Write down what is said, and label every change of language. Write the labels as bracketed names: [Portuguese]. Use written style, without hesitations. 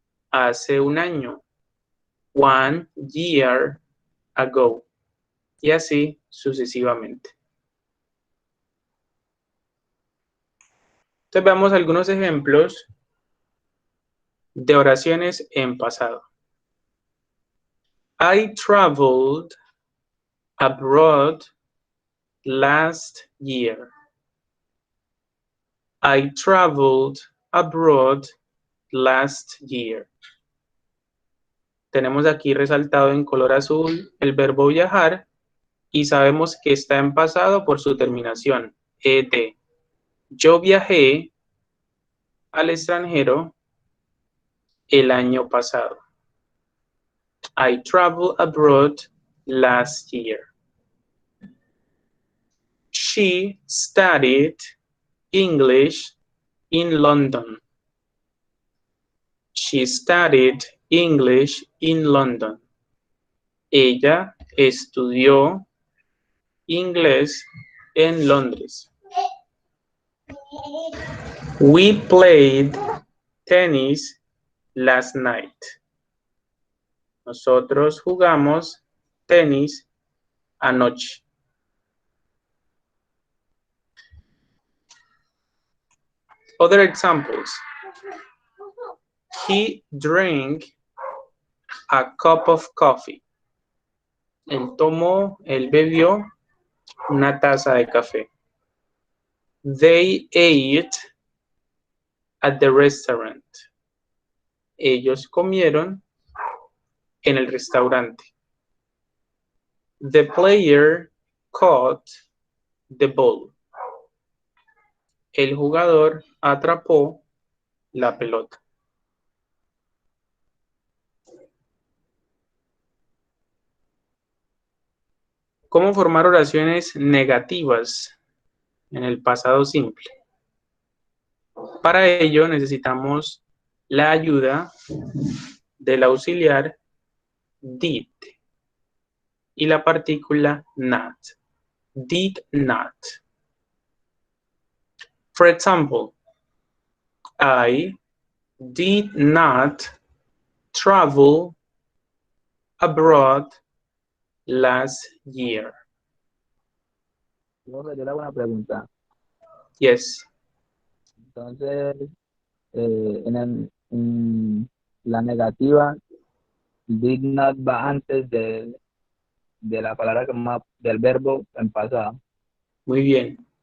[Spanish] Hace un año, [English] 1 year ago. [Spanish] Y así sucesivamente. Entonces veamos algunos ejemplos de oraciones en pasado. [English] I traveled abroad last year. I traveled abroad last year. [Spanish] Tenemos aquí resaltado en color azul el verbo viajar y sabemos que está en pasado por su terminación, ed. Yo viajé al extranjero el año pasado. [English] I traveled abroad last year. She studied English in London. She studied English in London. [Spanish] Ella estudió inglés en Londres. [English] We played tennis last night. [Spanish] Nosotros jugamos tenis anoche. [English] Other examples. He drank a cup of coffee. [Spanish] Él bebió una taza de café. [English] They ate at the restaurant. [Spanish] Ellos comieron en el restaurante. [English] The player caught the ball. [Spanish] El jugador atrapó la pelota. ¿Cómo formar oraciones negativas en el pasado simple? Para ello necesitamos la ayuda del auxiliar did y la partícula not. [English] Did not. For example, I did not travel abroad last year. [Spanish] Yo le hago una pregunta. [English] Yes. [Spanish] Entonces, en la negativa, did not va antes de la palabra del verbo en pasado. Muy bien.